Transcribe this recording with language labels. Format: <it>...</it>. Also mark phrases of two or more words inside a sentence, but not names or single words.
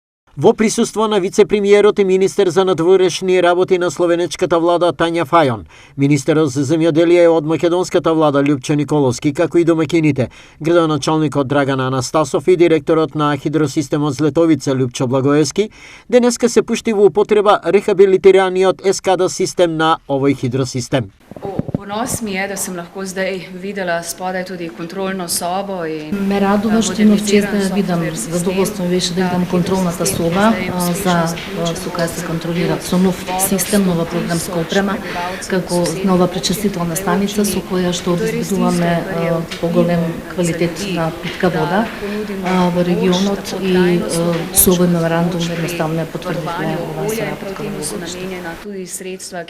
<mk>Во присуство на вице-премиерот и министер за надворешни работи на словенечката влада Тања Фајон, министерот за земјоделие од македонската влада Љупчо Николовски, како и домаќините, градоначалникот Драган Анастасов и директорот на хидросистемот Злетовица Љупчо Благоевски, денеска се пушти во употреба рехабилитираниот ескада систем на овој хидросистем.</mk> <sl>Ponos mi je, da sem lahko zdaj videla spodaj tudi kontrolno sobo.</sl> <mk>Ме радува што имав чест да видам, задоволство беше да видам контролната соба со која се контролира со нов систем, нова програмска опрема, како нова пречистителна станица со која што обезбедуваме поголем квалитет на питка вода во регионот и со овој меморандум едноставно потврдивме оваа соработка во будење.</mk>